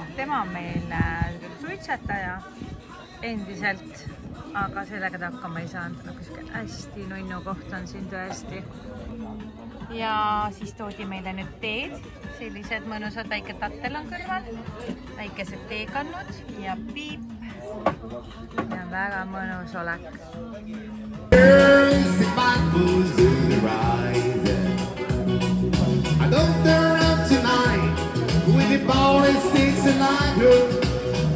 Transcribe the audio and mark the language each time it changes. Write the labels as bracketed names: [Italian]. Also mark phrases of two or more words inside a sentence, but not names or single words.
[Estonian] Tema on meil suitsetaja endiselt, aga sellega ta hakkama ei saanud. Aga hästi nunnu koht on siin tõesti. Ja siis toodi meile nüüd teed. Sellised mõnusad väike tattel on kõrval. Väikesed teekannud ja piip. Ja väga mõnus olek. [English] I don't turn up tonight with the ball and sticks and light.